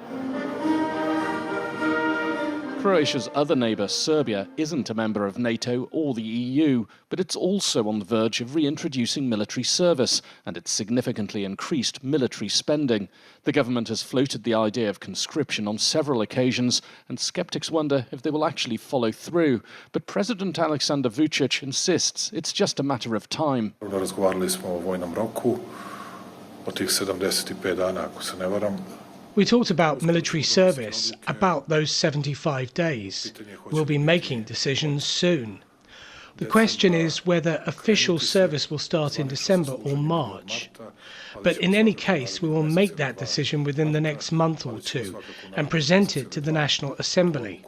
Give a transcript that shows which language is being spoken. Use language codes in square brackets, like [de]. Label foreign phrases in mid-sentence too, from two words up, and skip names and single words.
[en] Croatia's other neighbour, Serbia, isn't a member of NATO or the EU, but it's also on the verge of reintroducing military service, and it's significantly increased military spending. The government has floated the idea of conscription on several occasions, and skeptics wonder if they will actually follow through. But President Aleksandar Vučić insists it's just a matter of time. [sr] Razgovarali smo o vojnom roku, o tih 75 dana, ako se ne varam. [en] We talked about military service, about those 75 days. We'll be making decisions soon. The question is whether official service will start in December or March. But in any case, we will make that decision within the next month or two and present it to the National Assembly.